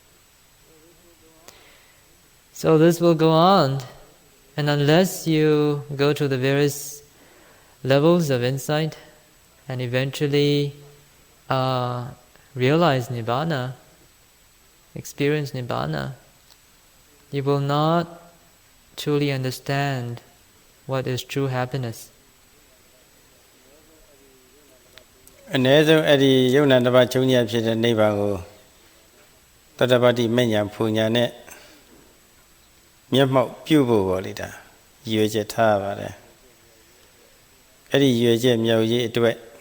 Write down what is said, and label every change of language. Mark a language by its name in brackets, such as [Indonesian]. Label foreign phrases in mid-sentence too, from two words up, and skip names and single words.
[English] So this will go on, and unless you go to the various levels of insight and eventually realize Nibbana, experience Nibbana, you will not truly understand what is true happiness. [Burmese] အနည်းဆုံးအဲ့ဒီယုံနာတစ်ပါးချုပ်ညပ်ဖြစ်တဲ့နိဗ္ဗာန်ကိုသတ္တပတ္တိမဉ္ဇဉ်ပူညာနဲ့မျက်မှောက်ပြုဖို့ပေါ့လေဒါရည်ရွယ်ချက်ထားပါတယ်အဲ့ဒီရည်ရွယ်ချက်မြောက်ရေးအတွက်